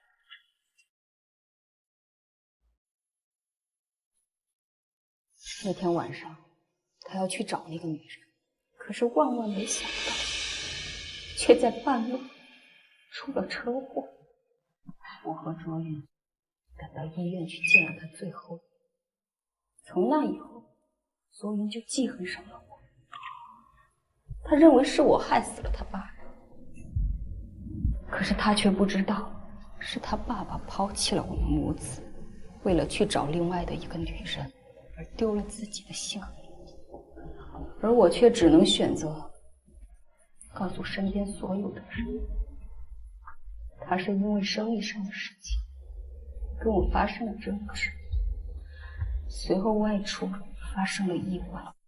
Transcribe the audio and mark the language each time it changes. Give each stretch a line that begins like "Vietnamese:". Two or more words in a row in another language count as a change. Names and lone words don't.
Chinese: 那天晚上，他要去找那個女人，可是萬萬沒想到，卻在半路出了車禍。我和卓雲趕到醫院去見了他最後。從那以後，卓雲就記恨上了我。他認為是我害死了他爸爸，可是他卻不知道，是他爸爸拋棄了我們母子，為了去找另外的一個女人。而丟了自己的性命，而我卻只能選擇告訴身邊所有的人，他是因為生意上的事情跟我發生了爭執，隨後外出發生了意外。